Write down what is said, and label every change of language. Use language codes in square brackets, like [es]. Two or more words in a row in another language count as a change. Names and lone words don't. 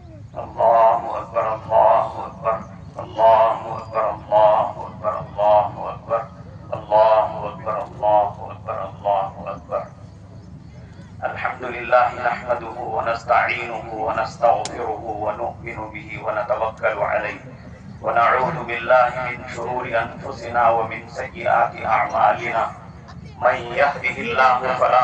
[ar] اللہ اکبر اللہ اکبر اللہ اکبر اللہ اکبر اللہ اکبر اللہ اکبر اللہ اکبر اللہ اکبر الحمد للہ نحمده ونستعینه ونستغفره ونؤمن به ونتوکل علیہ ونعوذ باللہ من شرور انفسنا ومن سیئات اعمالنا من يهده الله فلا